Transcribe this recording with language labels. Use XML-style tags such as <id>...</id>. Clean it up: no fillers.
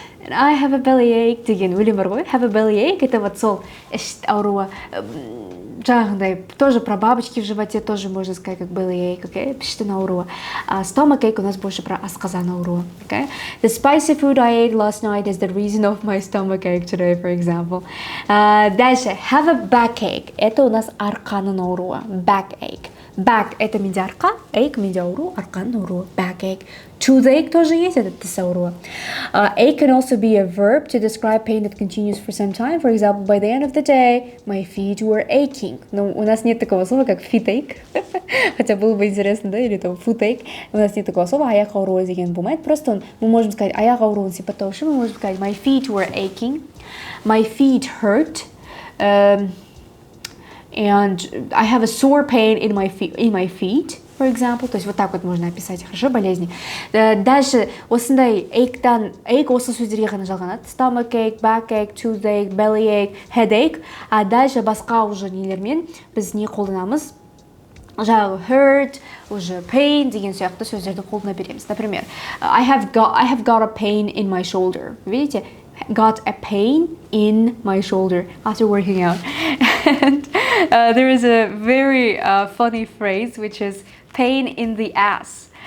<kk>I have a bellyache деген өлең бар ғой. Have a bellyache, это вот сол іш ауруы.</kk> <ru>жаңағындай тоже про бабочки в животе тоже можно сказать как bellyache, okay?</ru> <kk>Піштің ауруы.</kk> <ru>Stomachache у нас больше про</ru> <kk>асқазан ауруы,</kk> <ru>okay?</ru> <en>The spicy food I ate last night is the reason of my stomachache today, for example. Дальше, have a backache.</en> <ru>Это у нас</ru> <kk>арқаның ауруы, backache. Back это менде арқа, ache менде ауру, арқаның ауруы, backache.</kk> <ru>Toothache тоже есть, это</ru> <kk>тіс ауруы.</kk> <en>Ache can also be a verb to describe pain that continues for some time. For example, by the end of the day, my feet were aching.</en> <ru>Но у нас нет такого слова, как feetache. Хотя было бы интересно, да, или там footache. У нас нет такого слова,</ru> <kk>аяқ ауруы деген болмайды.</kk> <ru>Просто мы можем сказать,</ru> <en>аяқ ауруын сипаттаушы, мы можем сказать, my feet were aching, my feet hurt, and I have a sore pain in my feet, for example.</en> <ru>То есть вот так вот можно описать хорошо болезни. Дальше</ru> <kk>осындай ache осы сөздерге ғана жалғанады.</kk> <en>Stomachache, backache, toothache, bellyache, headache.</en> <kk>А дальше басқа уже нелермен біз не қолданамыз? Жаңағы hurt, уже pain деген сияқты сөздерді қолдана береміз.</kk> <en>Например, I have got a pain in my shoulder.</en> <ru>Видите?</ru> <en>Got a pain in my shoulder after working out. And there is a very funny phrase which is pain in the ass.</en>